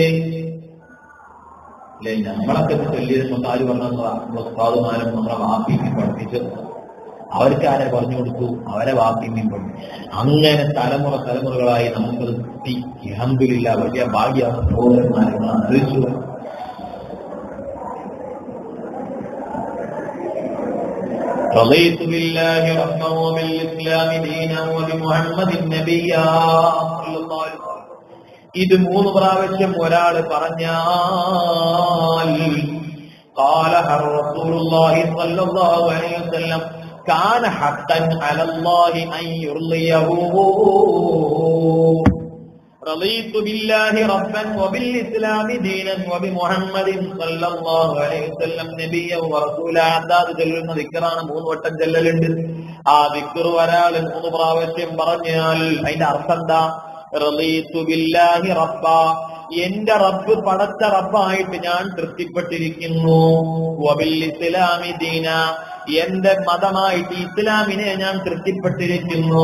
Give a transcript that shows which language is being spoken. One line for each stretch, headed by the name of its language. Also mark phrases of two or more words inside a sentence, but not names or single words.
Malayalam: അല്ലെ, നമ്മളൊക്കെ ചൊല്ലിയതുകൊണ്ട് ആര് പറഞ്ഞ ഉസ്താദുമാരും നമ്മളെ വാപ്പിക്ക് പഠിപ്പിച്ചത്, അവർക്ക് ആരെ പറഞ്ഞു കൊടുത്തു, അവരെ വാപ്പിയും പഠിച്ചു. അങ്ങനെ തലമുറകളായി നമുക്കത് കിട്ടി. അൽഹംദുലില്ലാഹ്, വലിയ ഭാഗ്യമാണ് സഹോദരന്മാരെ.
Arabic: അറിയിച്ചു رضيت بالله ربا وبالإسلام دينا وبمحمد نبيا صلى الله عليه وسلم.
Malayalam: ഇത് 3 പ്രാവശ്യം ഒരാൾ പറഞ്ഞാൽ
Arabic: قال رسول الله صلى الله عليه وسلم كان حقا على الله أن يرضيه. رضيت بالله ربا وبالإسلام دينا وبمحمد صلى الله عليه وسلم نبيا ورسولا.
Malayalam: അതാത് ചൊല്ലുന്ന ദിക്റാണ്, 3 വട്ടം ചൊല്ലലുണ്ട്. ആ ദിക്ർ ഒരാൾ 3 പ്രാവശ്യം പറഞ്ഞാൽ അതിന്റെ അർത്ഥം എന്താ?
Arabic: رضيت بالله ربا,
Malayalam: എന്റെ റബ്ബ് പടച്ച റബ്ബായിട്ട് ഞാൻ തൃപ്തിപ്പെട്ടിരിക്കുന്നു.
Arabic: وبالإسلام دينا,
Malayalam: എന്റെ മതമായിട്ട് ഇസ്ലാമിനെ ഞാൻ തൃപ്തിപ്പെട്ടിരിക്കുന്നു.